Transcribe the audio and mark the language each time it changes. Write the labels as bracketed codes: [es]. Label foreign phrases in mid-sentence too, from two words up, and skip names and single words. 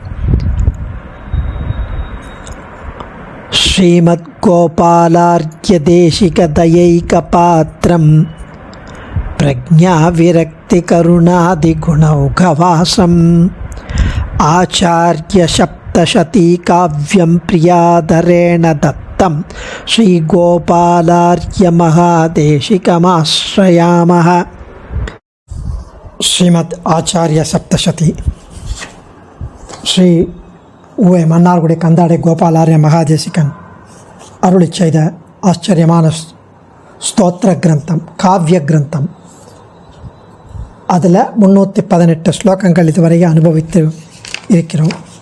[sa] श्रीमद्गोपालार्घ्यदेशिकदयैकपात्रं प्रज्ञाविरक्तिकरुणादिगुणौघवासम् आचार्यसप्तशतीकाव्यं प्रियादरेण दत्तं श्रीगोपालार्घ्यमहादेशिकमाश्रयामः। [ta] श्रीमद् आचार्य सप्तशती श्री உவே மன்னார்குடி கந்தாடை கோபாலார்ய மகாதேசிகன் அருளி செய்த ஆச்சரியமான ஸ்தோத்திர கிரந்தம், காவிய கிரந்தம். அதில் 318 ஸ்லோகங்கள் இதுவரை அனுபவித்து இருக்கிறோம்.